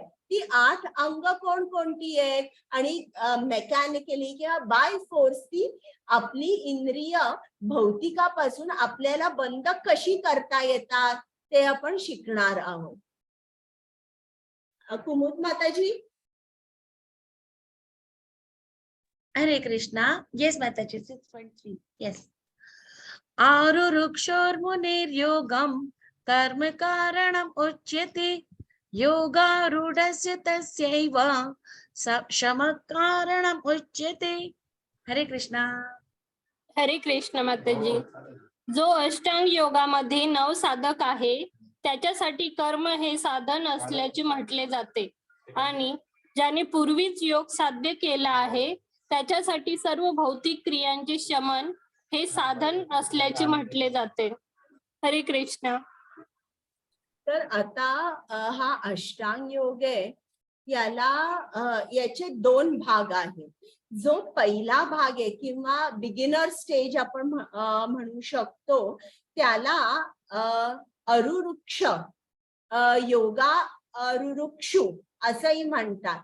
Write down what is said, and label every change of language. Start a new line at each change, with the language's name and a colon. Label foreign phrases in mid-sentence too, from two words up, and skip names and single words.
Marathi: ती 8 अंग कोणकोणती आहेत आणि मेकॅनिकली किंवा बाय फोर्स ती आपली इंद्रिय भौतिकापासून आपल्याला बंद कशी करता येतात ते आपण शिकणार आहोत. कुमुद माताजी. हरे कृष्णा. येस माताजी. 6.3. येस.
Sanskrit: आरुरुक्षोर्मुनिर्योगं कर्म कारणम् उच्यते योगारूढस्य तस्यैव शमः कारणम् उच्यते.
Marathi: हरे कृष्णा. हरे कृष्ण माताजी. जो अष्टांग योगामध्ये 9 साधक आहे त्याच्यासाठी कर्म हे साधन असल्याचे म्हटले जाते आणि ज्याने पूर्वीच योग साध्य केला आहे त्याच्यासाठी सर्व भौतिक क्रियांचे शमन हे साधन असल्याचे म्हटले जाते. हरे कृष्ण. तर आता हा अष्टांग योग आहे, याचे 2 भाग आहेत. जो पहिला भाग आहे किंवा
English: beginner stage
Marathi: आपण म्हणू शकतो त्याला अरुरुक्ष योगा अरुरुक्षु असंही म्हणतात.